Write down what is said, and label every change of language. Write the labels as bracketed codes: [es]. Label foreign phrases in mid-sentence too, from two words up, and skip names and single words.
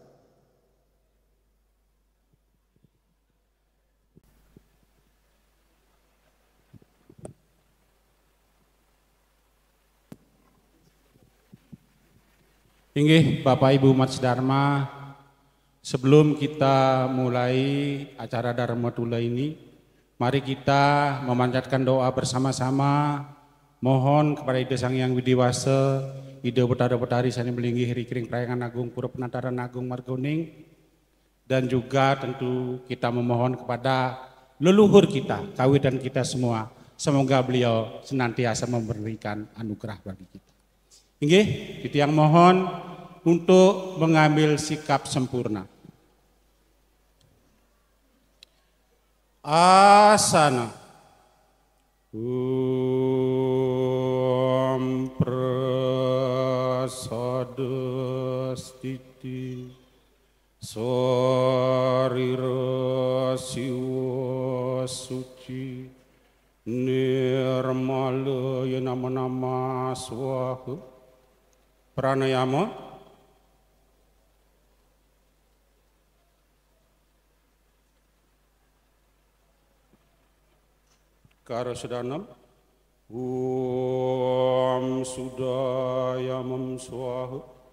[id] Inggih Bapak Ibu Umat Dharma, sebelum kita mulai acara Dharma Tula ini, mari kita memanjatkan doa bersama-sama. Mohon kepada Ide Sang Hyang Widiwasa, Ide Betara-Betari Sani Melinggih Rikring Prayangan Agung Pura Penataran Agung Margoning, dan juga tentu kita memohon kepada leluhur kita, kawi dan kita semua, semoga beliau senantiasa memberikan anugerah bagi kita. Inggih, titiang mohon untuk mengambil sikap sempurna. Asana. [sa] Prasadastiti Sarira siwa suci nirmala ya nama swaha. Pranayama. Karasadanam. Om Sudayamam Swaha.